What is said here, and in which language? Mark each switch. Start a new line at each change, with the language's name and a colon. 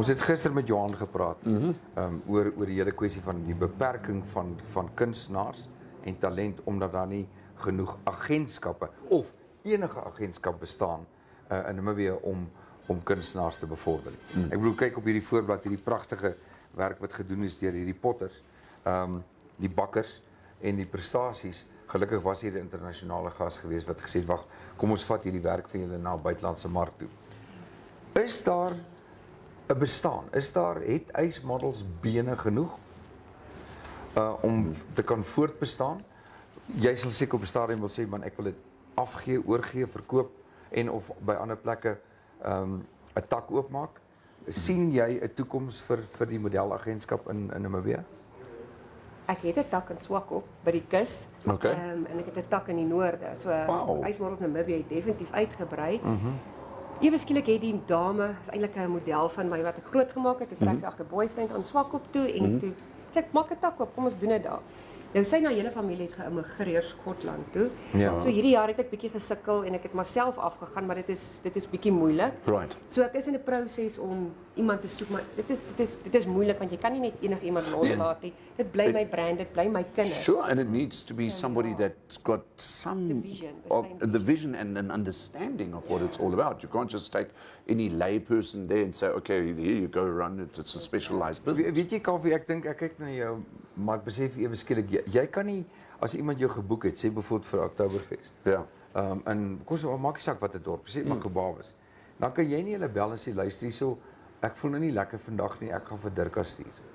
Afrikaans: Ons het gister met Johan gepraat oor die hele kwessie van die beperking van kunstenaars en talent omdat daar nie genoeg agentskappe of enige agentskap bestaan in Namibia om kunstenaars te bevorder. Ek bedoel kyk op hierdie voorblad, hierdie pragtige werk wat gedoen is deur hierdie potters, die bakkers en die prestasies. Gelukkig was hier 'n internasionale gas geweest wat gesê het, "Wag, kom ons vat hierdie werk vir julle na buitelandse mark toe." Is daar 'n bestaan? Het ACE Models bene genoeg om te kan voortbestaan? Jy sal seker op 'n stadium wil sê, "Man, ek wil dit afgee, oorgee, verkoop en of by ander plekke 'n tak oopmaak." Sien jy 'n toekoms vir die modelagentskap in Namibia? Ek het 'n tak in Swakop by die kus.
English: Okay.
Afrikaans: En ek het 'n tak in die noorde. So Wow. ACE Models Namibia het definitief uitgebrei. Ewe skielik het die dame, is eintlik 'n model van my wat ek groot gemaak het. Ek trek agter boyfriend aan Swakop toe en toe sê ek maak 'n tak oop, kom ons doen dit daar. Nou sy na hele familie het geïmmigreer Skotland toe. Ja. So hierdie jaar het ek bietjie gesukkel en ek het myself afgegaan, maar dit is bietjie moeilik.
English: Right.
Afrikaans: So ek is in 'n proses om iemand te soek, maar dit is moeilik want jy kan nie net enigiemand loslaat nie. Dit bly my brand, dit bly my kinders.
English: Sure, and it needs to be somebody that's got some The vision, the of same the vision and an understanding of what it's all about. You can't just take any lay person there and say, okay, here you go, run it. It's a specialized business.
Afrikaans: Weet jy Kaufeee, ek dink ek kyk na jou, maar ek besef ewe skielik jy kan nie as iemand jou geboek het, sê byvoorbeeld vir Oktoberfest.
English: Yeah.
Afrikaans: En kom so maak nie saak wat 'n dorp, sê Makobawes. Dan kan jy nie hulle bel en sê luister hierso, ek voel nou nie lekker vandag nie, ek gaan vir Dirkas stuur.